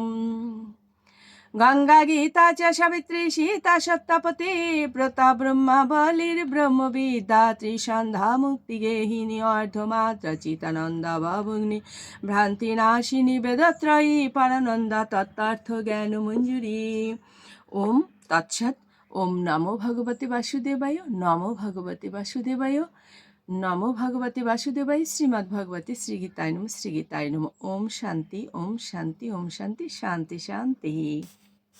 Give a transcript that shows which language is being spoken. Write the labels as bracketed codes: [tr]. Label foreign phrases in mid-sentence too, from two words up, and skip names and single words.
[sa] গঙ্গা গীতা চ সাবিত্রী সীতা সত্যপতি ব্রতা ব্রহ্মা বলির ব্রহ্মবিদ্যা ত্রিসন্ধ্যা মুক্তি গেহিনী অর্ধমাত্রা চিতানন্দা বাবুগ্নি ভ্রান্তি নাশিনী বেদত্রয়ী পরানন্দা তত্ত্বার্থ জ্ঞান মঞ্জুরি। ওম তৎসৎ। ওম নমো ভগবতে বাসুদেবায়, নমো ভগবতে বাসুদেবায়, নমো ভগবতে বাসুদেবায়। শ্রীমদ্ ভগবতে শ্রীগীতায় নমঃ, শ্রীগীতায় নমঃ। ওম শান্তি, ওম শান্তি, ওম শান্তি, শান্তি শান্তি।